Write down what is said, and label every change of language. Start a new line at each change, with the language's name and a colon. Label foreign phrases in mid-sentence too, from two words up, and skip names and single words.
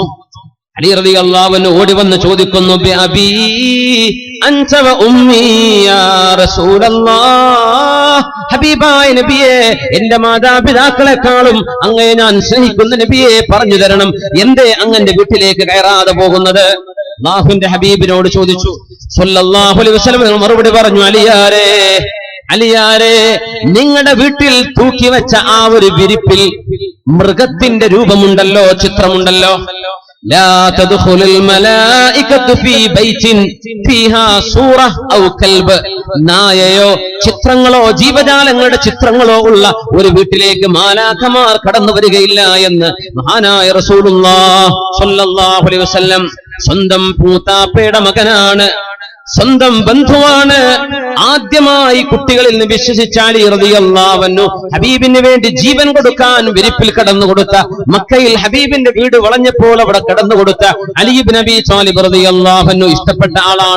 Malayalam: അലി
Arabic: رضي الله عنه
Malayalam: ഓടി വന്ന് ചോദിക്കുന്നു,
Arabic: بأبي أنت وأمي يا رسول الله,
Malayalam: ഹബീബായ നബിയെ, എന്റെ മാതാപിതാക്കളെക്കാളും അങ്ങയെ ഞാൻ സ്നേഹിക്കുന്ന നബിയെ, പറഞ്ഞു തരണം, എന്തേ അങ്ങന്റെ വീട്ടിലേക്ക് കയറാതെ പോകുന്നത്? അല്ലാഹുവിന്റെ ഹബീബിനോട് ചോദിച്ചു.
Arabic: صلى الله عليه وسلم
Malayalam: മറുപടി പറഞ്ഞു, അലിയാരെ, നിങ്ങളുടെ വീട്ടിൽ തൂക്കി വെച്ച ആ ഒരു വിരിപ്പിൽ മൃഗത്തിന്റെ രൂപമുണ്ടല്ലോ, ചിത്രമുണ്ടല്ലോ.
Arabic: لا تدخل الملائكة في بيت فيها صورة أو كلب.
Malayalam: നായയോ ചിത്രങ്ങളോ ജീവജാലങ്ങളുടെ ചിത്രങ്ങളോ ഉള്ള ഒരു വീട്ടിലേക്ക് മാലാഖമാർ കടന്നു വരികയില്ല എന്ന് മഹാനായ റസൂലുള്ളാഹി
Arabic: صلى الله عليه وسلم.
Malayalam: സ്വന്തം പൂത്താപ്പയുടെ മകനാണ്, സ്വന്തം ബന്ധുവാണ്. ആദ്യമായി കുട്ടികളിൽ നിന്ന് വിശ്വസിച്ച അലി
Arabic: رضي الله عنه
Malayalam: ഹബീബിന് വേണ്ടി ജീവൻ കൊടുക്കാൻ വിരിപ്പിൽ കടന്നു കൊടുത്ത, മക്കയിൽ ഹബീബിന്റെ വീട് വളഞ്ഞപ്പോൾ അവിടെ കടന്നു കൊടുത്ത അലി ഇബ്നു അബീ ത്വാലിബ്
Arabic: رضي الله عنه
Malayalam: ഇഷ്ടപ്പെട്ട ആളാണ്.